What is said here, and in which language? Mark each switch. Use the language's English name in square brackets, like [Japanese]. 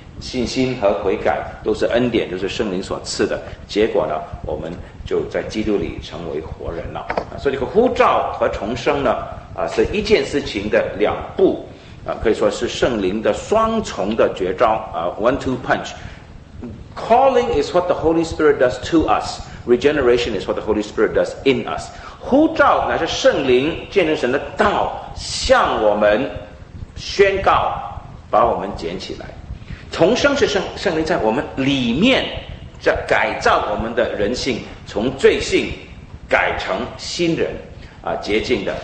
[Chinese] 信心和悔改都是恩典，就是圣灵所赐的结果呢，我们就在基督里成为活人了。所以这个呼召和重生呢，是一件事情的两步，可以说是圣灵的双重的绝招， [English] 1-2 punch。 Calling is what the Holy Spirit does to us. Regeneration is what the Holy Spirit does in us. [Chinese] 呼召乃是圣灵见证神的道向我们宣告，把我们捡起来。重生是圣灵在我们里面在改造我们的人性，从罪性改成新人，洁净的。